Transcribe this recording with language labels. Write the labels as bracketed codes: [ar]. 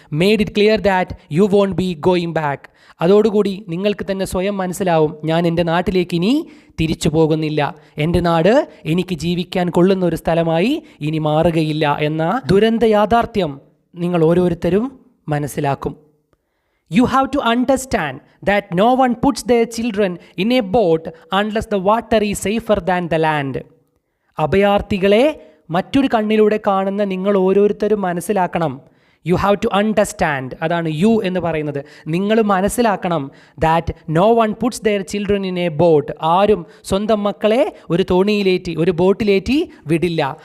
[en] Made it clear that you won't be going back. [ml] അതോടുകൂടി നിങ്ങൾക്ക് തന്നെ സ്വയം മനസ്സിലാവും, ഞാൻ എൻ്റെ നാട്ടിലേക്ക് ഇനി തിരിച്ചു പോകുന്നില്ല. എൻ്റെ നാട് എനിക്ക് ജീവിക്കാൻ കൊള്ളുന്ന ഒരു സ്ഥലമായി ഇനി മാറുകയില്ല എന്ന ദുരന്ത യാഥാർത്ഥ്യം നിങ്ങൾ ഓരോരുത്തരും മനസ്സിലാക്കും. [en] You have to understand that no one puts their children in a boat unless the water is safer than the land. [ml] അഭയാർത്ഥികളെ മറ്റൊരു കണ്ണിലൂടെ കാണുന്ന നിങ്ങൾ ഓരോരുത്തരും മനസ്സിലാക്കണം. [en] You have to understand. [ml] അതാണ് യു എന്ന് പറയുന്നത്. നിങ്ങൾ മനസ്സിലാക്കണം [en] That no one puts their children in a boat. [ml] ആരും സ്വന്തം മക്കളെ ഒരു തോണിയിലേറ്റി, ഒരു ബോട്ടിലേറ്റി വിടില്ല.